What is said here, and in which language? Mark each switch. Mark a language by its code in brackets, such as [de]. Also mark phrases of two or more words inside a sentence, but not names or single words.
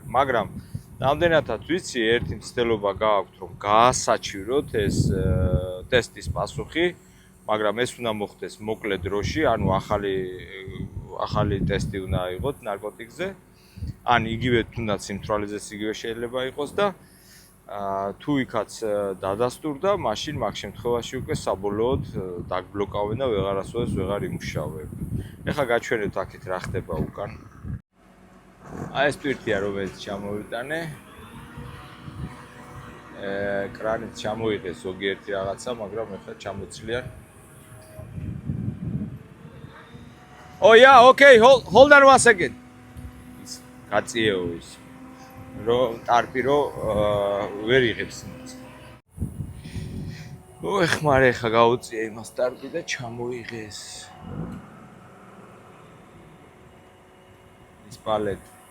[ka] მაგრამ რამდენადაც ვიცი, ერთი მცდელობა გააქვთ რომ გაასაჩივროთ ეს ტესტის პასუხი, მაგრამ ეს უნდა მოხდეს მოკლე დროში, ანუ ახალი ტესტი უნდა აიღოთ ნარკოტიკზე, ან იგივე თუნდაც სიმთვრალეზე იგივე შეიძლება იყოს და თუ იქაც დადასტურდა, მაშინ მაგ შემთხვევაში უკვე საბოლოოდ დაგბლოკავენ და ვეღარასოდეს ვეღარ იმუშავებ. ეხლა გაჩვენებთ აქეთ რა ხდება უკან. აი ეს ტვირთია, რომელიც ჩამოვიტანე. კრანით ჩამოიღეს ზოგიერთი რაღაცა, მაგრამ ეხლა ჩამოცლიან. [en] Oh yeah, okay, hold on one second. [ka] გაწიეო ის. რომ ტარპი რო ვერ იღებს იმას. ეხმარე ხა გაუწია იმას ტარპი და ჩამოიღეს. ის პალეტი.